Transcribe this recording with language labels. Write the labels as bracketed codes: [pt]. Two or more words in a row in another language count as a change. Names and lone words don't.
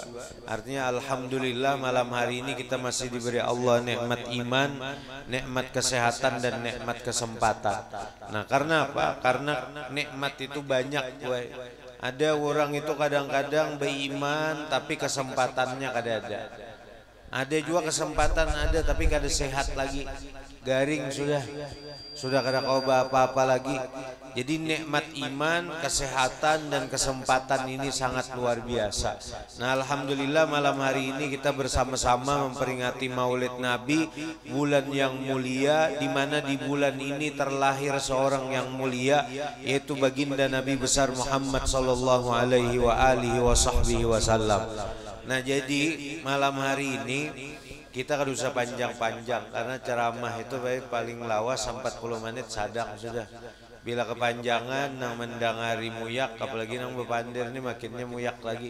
[id] Artinya alhamdulillah malam hari ini kita masih diberi Allah nikmat iman, nikmat kesehatan dan nikmat kesempatan. Nah, karena apa? Karena nikmat itu banyak boy. Ada orang itu kadang-kadang beriman tapi kesempatannya kada ada. [bjn] Ada juga kesempatan ada tapi kada sehat lagi. Garing sudah kada kau apa-apa lagi. [id] Jadi nikmat iman, kesehatan dan kesempatan ini sangat luar biasa. Nah, alhamdulillah malam hari ini kita bersama-sama memperingati Maulid Nabi, bulan yang mulia, di mana di bulan ini terlahir seorang yang mulia, yaitu baginda Nabi besar Muhammad [ar] صلى الله عليه وسلم. [bjn] Nah, jadi malam hari ini kita kan usah panjang-panjang karena ceramah itu paling lawas 40 menit sadang sudah. Bila kepanjangan nang mendangari muyak, apalagi nang bepandir ini makinnya muyak lagi.